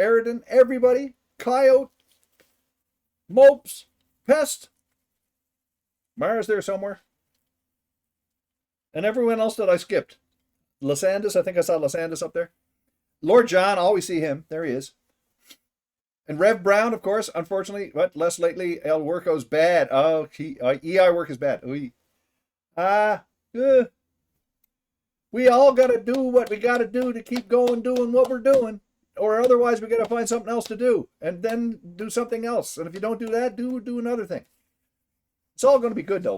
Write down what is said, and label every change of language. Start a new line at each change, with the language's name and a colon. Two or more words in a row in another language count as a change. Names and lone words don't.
English: Eridan, everybody, Coyote, Mopes, Pest, Mara's there somewhere, and everyone else that I skipped. Lysandus, I think I saw Lysandus up there. Lord John, always see him. There he is. And Rev Brown, of course, unfortunately, but less lately, El Worko's bad. Oh, EI work is bad. We all got to do what we got to do to keep going doing what we're doing. Or otherwise, we got to find something else to do. And then do something else. And if you don't do that, do another thing. It's all going to be good, though.